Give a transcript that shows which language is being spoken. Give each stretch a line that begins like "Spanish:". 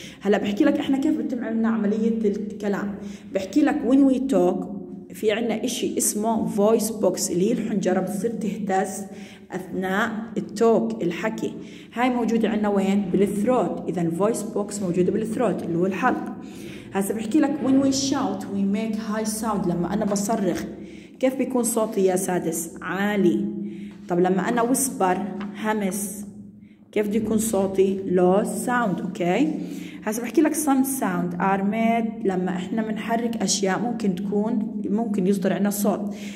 Arabic: هلا بحكي لك احنا كيف بتم عندنا عمليه الكلام. بحكي لك
English: when we talk
Arabic: في عنا اشي اسمه voice box اللي هي الحنجره بتصير تهتز اثناء التوك الحكي. هاي موجوده عنا وين؟ بالثروت. اذا الفويس بوكس موجوده بالثروت اللي هو الحلق. هسه بحكي لك
English: when we shout we make high sound.
Arabic: لما انا بصرخ كيف بيكون صوتي يا سادس؟ عالي. طب لما أنا ويسبر همس كيف بده يكون صوتي؟
English: low sound.
Arabic: أوكي هسه بحكي لك
English: some sound are made
Arabic: لما إحنا بنحرك أشياء ممكن يصدر عنا صوت.